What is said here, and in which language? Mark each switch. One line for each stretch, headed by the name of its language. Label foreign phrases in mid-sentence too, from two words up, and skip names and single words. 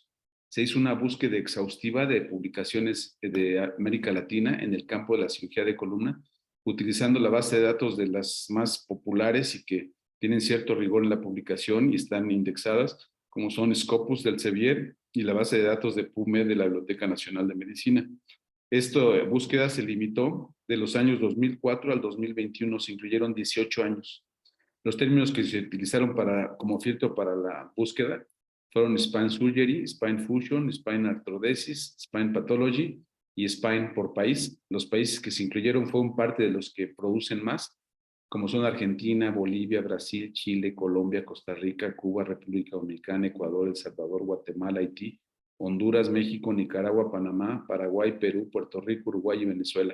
Spanish: Se hizo una búsqueda exhaustiva de publicaciones de América Latina en el campo de la cirugía de columna, utilizando la base de datos de las más populares y que tienen cierto rigor en la publicación y están indexadas, como son Scopus del Sevier y la base de datos de PubMed de la Biblioteca Nacional de Medicina. Esta búsqueda se limitó de los años 2004 al 2021, se incluyeron 18 años Los términos que se utilizaron como filtro para la búsqueda fueron
English: Spine Surgery, Spine Fusion, Spine Arthrodesis, Spine Pathology
Spanish: y Spine por país. Los países que se incluyeron fueron parte de los que producen más, como son Argentina, Bolivia, Brasil, Chile, Colombia, Costa Rica, Cuba, República Dominicana, Ecuador, El Salvador, Guatemala, Haití, Honduras, México, Nicaragua, Panamá, Paraguay, Perú, Puerto Rico, Uruguay y Venezuela.